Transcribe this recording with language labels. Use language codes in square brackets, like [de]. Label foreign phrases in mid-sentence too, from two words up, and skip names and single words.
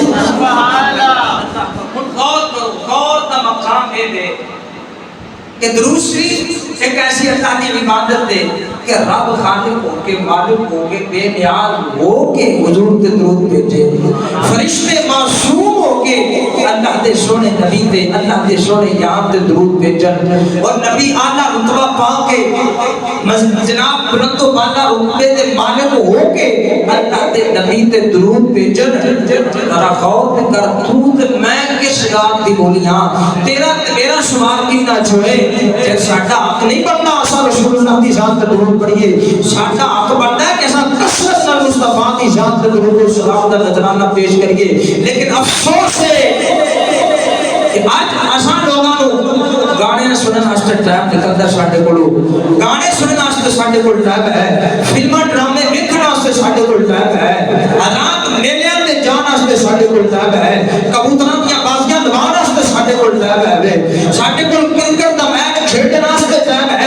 [pa] سبحان اللہ. غور کرو, غور دا مقام ہے کہ درود شریف ایک ایسی اللہ کی عبادت ہے کہ رب خالق ہو کے مالک ہو کے بے نیاز ہو کے حضور تے درود بھیجے, فرشتے معصوم ہو کے اللہ دے سونے نبی تے اللہ دے سونے یار تے درود بھیجن, اور نبی اعلیٰ رتبہ پا کے جناب بلند و بالا رتبے تے مالک ہو کے اللہ دے نبی تے درود بھیجن. ذرا غور کر تو تے میں کس ذات دی بولیاں, تیرا تے میرا شمار کتنا چھوڑے. جے ساڈا حق نہیں بنتا اساں رسول اللہ دی ذات تے درود پڑھیے, ساڈا حق بنتا ہے کہ اساں کثرت نال مصطفیٰ دی ذات تے درود و سلام دا نذرانہ پیش کریے. لیکن افسوس ہے کہ آج اساں لوگاں نو گانے سنن واسطے ٹائم نکلدا ساڈے کولوں, گانے سنن واسطے ساڈے کول ٹائم ہے, فلماں ڈرامے ویکھن واسطے ساڈے کول ٹائم ہے, رات میلیاں تے جان واسطے ساڈے کول ٹائم ہے, کبوتراں دیاں بازیاں لوان واسطے ساڈے کول ٹائم ہے, ساڈے کول کرکٹ دا میچ کھیڈن واسطے ٹائم ہے.